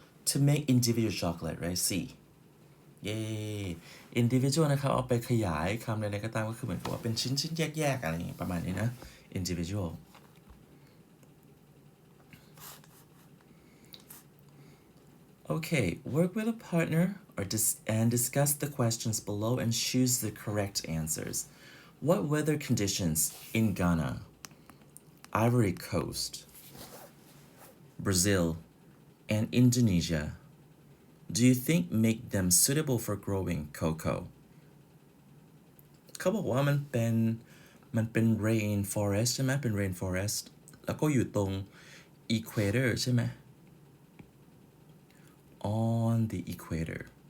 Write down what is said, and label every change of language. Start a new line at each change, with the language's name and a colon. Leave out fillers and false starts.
English: to make individual chocolate right C Yay individual
Thai: นะครับเอาไปขยายคำใดๆก็ตามก็คือเหมือนกับว่าเป็นชิ้นแยกๆอะไรอย่างงี้ประมาณนี้นะ
English: individual Okay, work with a partner and discuss the questions below and choose the correct answers. What weather conditions in Ghana, Ivory Coast, Brazil, and Indonesia do you think make them suitable for growing cocoa?
Thai: เขาบอกว่ามันเป็น rain forest ใช่ไหมเป็น rain forest แล้วก็อยู่ตรง equator ใช่ไหม
English: on the equator.